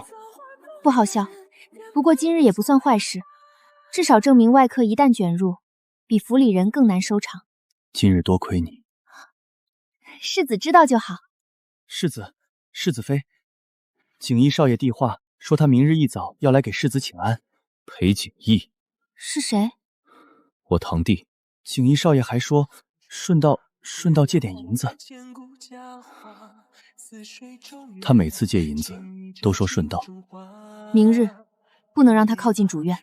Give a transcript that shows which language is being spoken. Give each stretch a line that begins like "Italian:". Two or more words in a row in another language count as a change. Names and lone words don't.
Chinese: 不好笑，不過今日也不算壞事，至少證明外客一旦捲入，比府裡人更難收場。今日多虧你。世子知道就好。世子妃，錦衣少爺遞話說他明日一早要來給世子请安，裴景逸。是谁？我堂弟。景逸少爷还说顺道借点银子。他每次借银子都说顺道。明日不能让他靠近主院，